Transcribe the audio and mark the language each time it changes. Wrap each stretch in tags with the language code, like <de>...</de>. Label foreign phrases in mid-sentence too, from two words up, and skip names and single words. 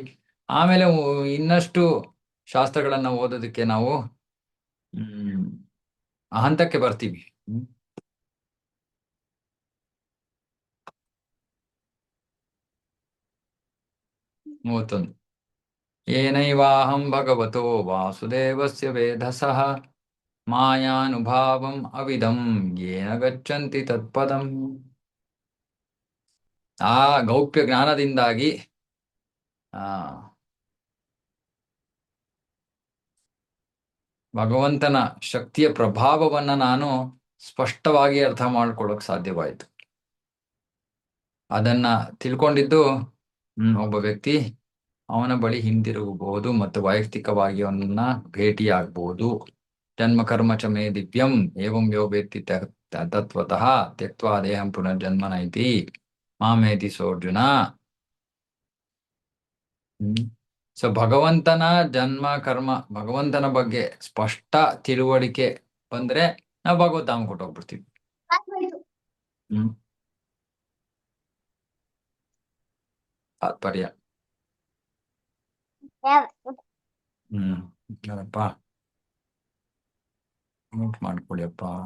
<kn>ಆಮೇಲೆ ಇನ್ನಷ್ಟು ಶಾಸ್ತ್ರಗಳನ್ನ ಓದೋದಕ್ಕೆ ನಾವು ಆ ಹಂತಕ್ಕೆ ಬರ್ತೀವಿ. 31.</kn> <sa>ಏನೈವಾಹಂ ಭಗವತೋ ವಾಸುದೇವಸ್ಯ ವೇಧಸಃ ಮಾಯಾನುಭಾವಂ ಅವಿದಂ ಯೇನ ಗಚ್ಚಂತಿ ತತ್ಪದಂ.</sa> <kn>ಆ ಗೌಪ್ಯ ಜ್ಞಾನದಿಂದಾಗಿ ಆ ಭಗವಂತನ ಶಕ್ತಿಯ ಪ್ರಭಾವವನ್ನ ನಾನು ಸ್ಪಷ್ಟವಾಗಿ ಅರ್ಥ ಮಾಡ್ಕೊಳ್ಳೋಕ್ ಸಾಧ್ಯವಾಯಿತು. ಅದನ್ನ ತಿಳ್ಕೊಂಡಿದ್ದು ಒಬ್ಬ ವ್ಯಕ್ತಿ ಅವನ ಬಳಿ ಹಿಂದಿರುಗಬಹುದು ಮತ್ತು ವೈಯಕ್ತಿಕವಾಗಿ ಅವನನ್ನ ಭೇಟಿಯಾಗಬಹುದು.</kn> <sa>ಜನ್ಮ ಕರ್ಮ ಚ ಮೇ ದಿವ್ಯಂ ಏವಂ ಯೋ ವೇತ್ತಿ ತತ್ವತಃ ತ್ಯಕ್ತ್ವಾ ದೇಹಂ ಪುನರ್ಜನ್ಮ ನೈತಿ ಮಾಮೇತಿ ಸೋರ್ಜುನ.</sa> <kn>ಸೊ ಭಗವಂತನ ಜನ್ಮ ಕರ್ಮ, ಭಗವಂತನ ಬಗ್ಗೆ ಸ್ಪಷ್ಟ ತಿಳುವಳಿಕೆ ಬಂದ್ರೆ ನಾವು ಭಗವದ್ಧಾಮ ಕೊಟ್ಟೋಗ್ಬಿಡ್ತೀವಿ. ತಾತ್ಪರ್ಯ ಅಪ್ಪ ನೋಟ್ ಮಾಡ್ಕೊಳ್ಳಿ ಅಪ್ಪ.</kn>